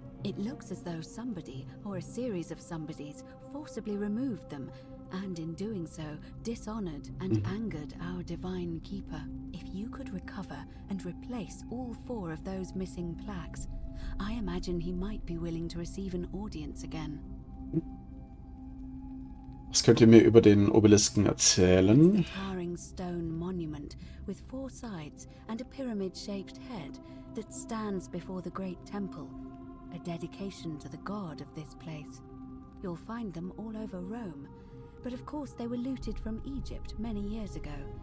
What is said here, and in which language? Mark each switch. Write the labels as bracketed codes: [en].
[en] It looks as though somebody, or a series of somebodies, forcibly removed them, and in doing so, dishonored and angered our divine keeper. If you could recover and replace all 4 of those missing plaques, I imagine he might be willing to receive an audience again. [de] Was könnt ihr mir über den Obelisken erzählen? [en] It's a towering stone monument with 4 sides and a pyramid-shaped head that stands before the great temple, a dedication to the god of this place. You'll find them all over Rome, but of course they were looted from Egypt many years ago.